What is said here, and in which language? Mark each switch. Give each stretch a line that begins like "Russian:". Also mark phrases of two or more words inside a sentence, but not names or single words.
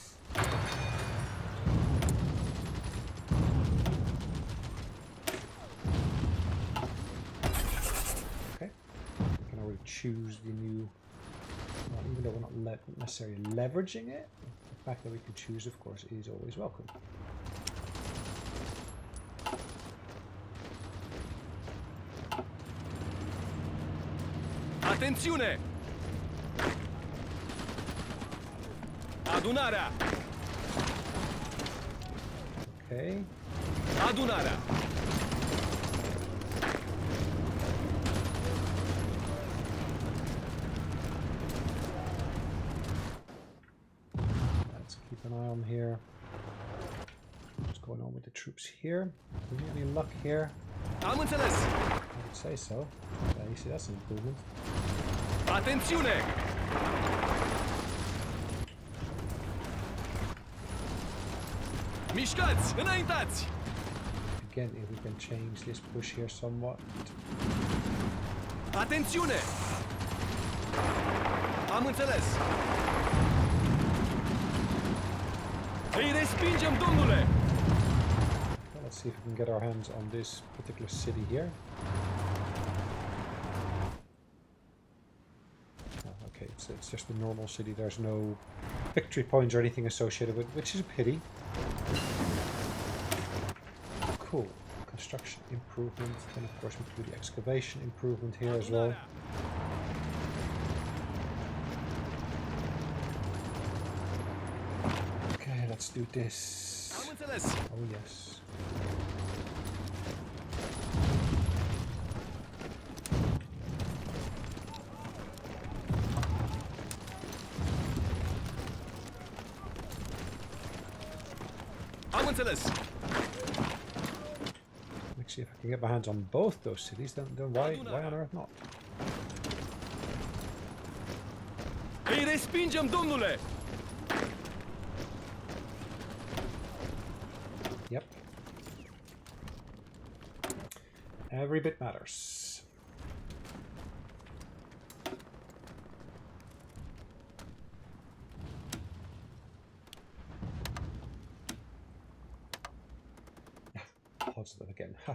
English: Okay. We can already choose the new. Well, even though we're not necessarily leveraging it, the fact that we can choose, of course, is always welcome.
Romanian: Atențiune! Adunarea!
English: Okay.
Romanian: Adunarea!
English: Let's keep an eye on here. What's going on with the troops here? Do we have any luck here?
Romanian: Am înțeles!
English: I would say so. Yeah, you see, that's an improvement.
Romanian: Atențiune! Mișcați! Înaintați!
English: Again, if we can change this push here somewhat.
Romanian: Atențiune! Am înțeles! Îi respingem, domnule!
English: Well, let's see if we can get our hands on this particular city here. Oh, okay, it's just a normal city. There's no victory points or anything associated with it, which is a pity. Cool. Construction improvement. And of course we can do the excavation improvement here as well. Okay, let's do this.
Romanian: Am înțeles!
English: Oh yes.
Romanian: Am înțeles!
English: Actually, if I can get my hands on both those cities, then why on earth not?
Romanian: Îi respingem, domnule!
English: Yep. Every bit matters. Yeah, positive again. Ha.